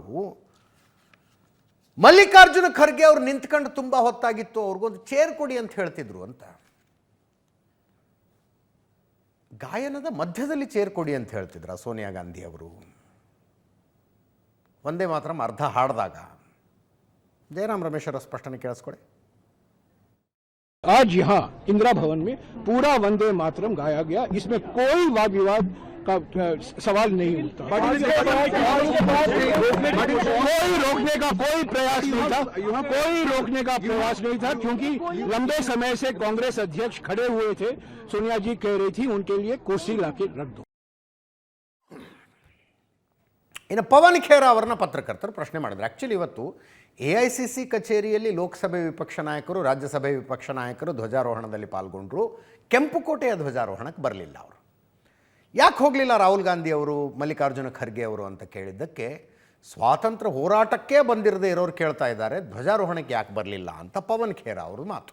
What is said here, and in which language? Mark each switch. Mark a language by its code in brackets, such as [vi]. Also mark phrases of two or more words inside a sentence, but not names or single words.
[kn] ಮಲ್ಲಿಕಾರ್ಜುನ ಖರ್ಗೆ ಅವರು ನಿಂತ್ಕೊಂಡು ತುಂಬ ಹೊತ್ತಾಗಿತ್ತು, ಅವ್ರಿಗೊಂದು ಚೇರ್ ಕೊಡಿ ಅಂತ ಹೇಳ್ತಿದ್ರು ಅಂತ. ಗಾಯನದ ಮಧ್ಯದಲ್ಲಿ ಚೇರ್ ಕೊಡಿ ಅಂತ ಹೇಳ್ತಿದ್ರ ಸೋನಿಯಾ ಗಾಂಧಿ ಅವರು. ವಂದೇ ಮಾತರಂ ಅರ್ಧ ಹಾಡಿದಾಗ ಜಯರಾಮ್ ರಮೇಶ್ ಅವರ ಸ್ಪಷ್ಟನೆ ಕೇಳಿಸ್ಕೊಡಿ. [hi] आज यहाँ इंदिरा भवन में पूरा वंदे मातरम गाया गया, इसमें कोई वाद विवाद का सवाल नहीं उठता। कोई रोकने का कोई प्रयास नहीं था, कोई रोकने का प्रयास नहीं था, क्योंकि लंबे समय से कांग्रेस अध्यक्ष खड़े हुए थे। सोनिया जी कह रही थी उनके लिए कुर्सी लाके रख दो. [kn] ಇನ್ನು ಪವನ್ ಖೇರಾ ಅವರನ್ನ ಪತ್ರಕರ್ತರು ಪ್ರಶ್ನೆ ಮಾಡಿದ್ರು. ಆ್ಯಕ್ಚುಲಿ ಇವತ್ತು AICC ಕಚೇರಿಯಲ್ಲಿ ಲೋಕಸಭೆ ವಿಪಕ್ಷ ನಾಯಕರು, ರಾಜ್ಯಸಭೆ ವಿಪಕ್ಷ ನಾಯಕರು ಧ್ವಜಾರೋಹಣದಲ್ಲಿ ಪಾಲ್ಗೊಂಡ್ರು. ಕೆಂಪುಕೋಟೆಯ ಧ್ವಜಾರೋಹಣಕ್ಕೆ ಬರಲಿಲ್ಲ ಅವರು. ಯಾಕೆ ಹೋಗಲಿಲ್ಲ ರಾಹುಲ್ ಗಾಂಧಿ ಅವರು, ಮಲ್ಲಿಕಾರ್ಜುನ ಖರ್ಗೆ ಅವರು ಅಂತ ಕೇಳಿದ್ದಕ್ಕೆ ಸ್ವಾತಂತ್ರ್ಯ ಹೋರಾಟಕ್ಕೆ ಬಂದಿರದೇ ಇರೋರು ಕೇಳ್ತಾ ಇದ್ದಾರೆ, ಧ್ವಜಾರೋಹಣಕ್ಕೆ ಯಾಕೆ ಬರಲಿಲ್ಲ ಅಂತ ಪವನ್ ಖೇರಾ ಅವರು ಮಾತು.